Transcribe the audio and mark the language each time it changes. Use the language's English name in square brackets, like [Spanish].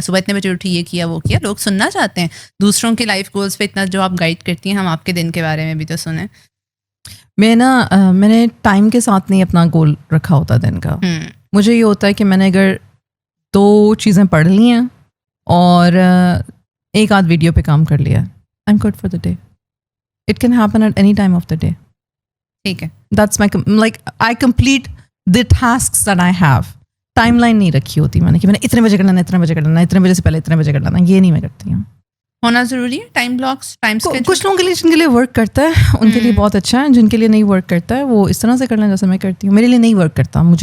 [Urdu] صبح اتنے بجے اٹھی, یہ کیا وہ کیا. لوگ سننا چاہتے ہیں دوسروں کے لائف گولس پہ اتنا جو آپ گائڈ کرتی ہیں, ہم آپ کے دن کے بارے میں بھی تو سنیں. میں نے ٹائم کے ساتھ نہیں اپنا گول رکھا ہوتا دن کا. مجھے یہ ہوتا ہے کہ میں نے اگر 2 چیزیں پڑھ لی ہیں اور ایک آدھ ویڈیو پہ کام کر لیا, [English] I'm good for the day. It can happen at any time of the day. [Urdu] ٹھیک ہے, [English] That's my like I complete the tasks that I have. [Urdu] Time line نہیں رکھی ہوتی میں نے کہ میں نے اتنے بجے کرنا ہے, اتنے بجے کرنا ہے, اتنے بجے سے پہلے اتنے بجے کرنا ہے. یہ نہیں میں کرتی ہوں. ہونا ضروری ہے ٹائم بلاکس, ٹائم اسکیڈول. کچھ لوگوں کے لیے جن کے لیے ورک کرتا ہے ان کے لیے بہت اچھا ہے, جن کے لیے نہیں ورک کرتا ہے وہ اس طرح سے کر لیں جیسے میں کرتی ہوں. میرے لیے نہیں ورک کرتا.